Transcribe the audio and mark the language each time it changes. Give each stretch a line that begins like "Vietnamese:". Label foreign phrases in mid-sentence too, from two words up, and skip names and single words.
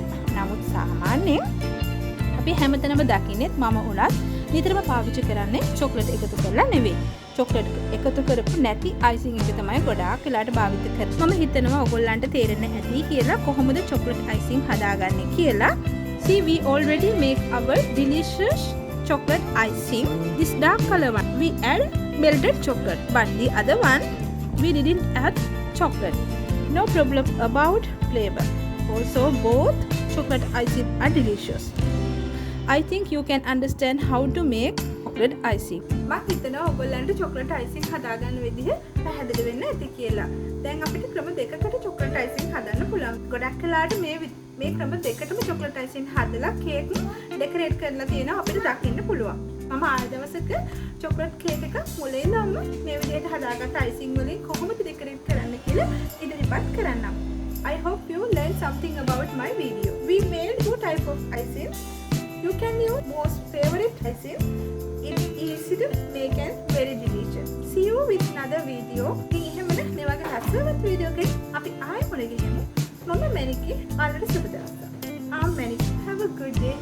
Sinhala: නමුත් සාමාන්‍යයෙන් අපි හැමතැනම දකින්නේ මම උනත් නිතරම පාවිච්චි කරන්නේ chocolate එකතු කරලා නෙවෙයි. chocolate එකතු කරපු නැති icing එක තමයි ගොඩාක් වෙලාට භාවිත කරන්නේ. මම හිතනවා ඔයගොල්ලන්ට තේරෙන්න ඇති කියලා කොහොමද
English: chocolate icing
Sinhala: හදාගන්නේ කියලා.
English: See, we already make our delicious chocolate icing. This dark color one we add melted chocolate, but the other one we didn't add chocolate. No problem about flavor. Also, both chocolate icing are delicious. I think you can understand how to make chocolate icing.
Sinhala: මම හිතනවා ඔයගොල්ලන්ට
English: chocolate icing
Sinhala: හදාගන්න විදිහ පැහැදිලි වෙන්න ඇති කියලා. දැන් අපිට ක්‍රම දෙකකට
English: chocolate icing
Sinhala: හදන්න පුළුවන්. ගොඩක් වෙලාවට මේ ක්‍රම දෙකටම
English: chocolate icing
Sinhala: හදලා
English: cake decorate
Sinhala: කරලා තියෙනවා අපිට දකින්න පුළුවන්. මම ආය දවසක
English: chocolate cake
Sinhala: එක මුලින් ඉඳන්ම මේ විදිහට හදාගත්ත icing වලින් කොහොමද ඩෙකොරේට් කරන්න කියලා ඉදිරිපත් කරන්නම්.
English: I hope you learned something about my video. We made two type of icing. You can use most favorite icing. It's easy to make and very delicious. See you with another video.
Sinhala: ඉතින් එහෙමද මේ වගේ ලස්සනවත් වීඩියෝ එකකින් අපි ආයෙ මුණ ගැහෙමු. මම මැනිකේ. ඔයාලට සුබ දවසක්.
English: I'm Manike. Have a good